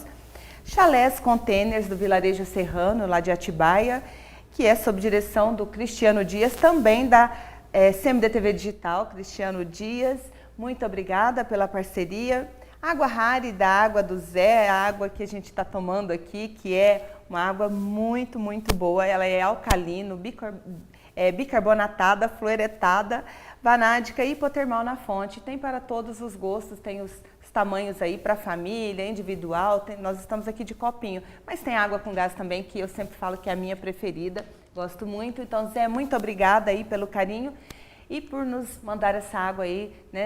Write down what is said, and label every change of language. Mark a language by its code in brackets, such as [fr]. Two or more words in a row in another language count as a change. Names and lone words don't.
[pt] Chalés Containers do Vilarejo Serrano, lá de Atibaia, que é sob direção do Cristiano Dias, também da CMDTV Digital, Cristiano Dias. Muito obrigada pela parceria. Água Rari, da Água do Zé, a água que a gente está tomando aqui, que é uma água muito, muito boa. Ela é alcalino, bicarbonatada, fluoretada, vanádica e hipotermal na fonte. Tem para todos os gostos, tem os tamanhos aí para família, individual. Nós estamos aqui de copinho, mas tem água com gás também, que eu sempre falo que é a minha preferida. Gosto muito. Então, Zé, muito obrigada aí pelo carinho e por nos mandar essa água aí, né?